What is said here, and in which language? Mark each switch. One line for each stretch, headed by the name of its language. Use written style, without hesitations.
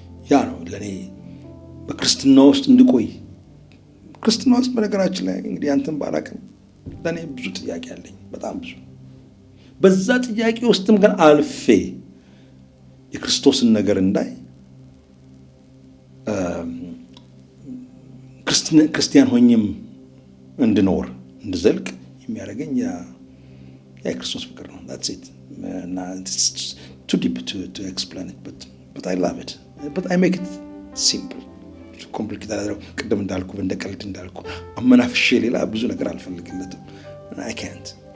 Amharic: ያ ነው ለእኔ በክርስትና ውስጥ እንድቆይ። ክርስትና ውስጥ በነገራችን ላይ እንግዲህ አንተን ባላቅም ለእኔ ብዙ ጥያቄ አለኝ፣ በጣም ብዙ። በዛ ጥያቄ ውስጥም ግን አልፌ የክርስቶስን ነገር እንዳይ ክርስቲያን ሆኝም እንድኖር እንድዘልቅ የሚያደርገኝ ያ የክርስቶስ ፍቅር ነው።
English: that's it. It's too deep to explain it, but I love it, but I make it simple.
Amharic: ኮምፕሊኬት አላደረው። ቅድም እንዳልኩ እንደቀልድ እንዳልኩ አመናፍሼ ሌላ ብዙ ነገር አልፈልግለትም።
English: I can't.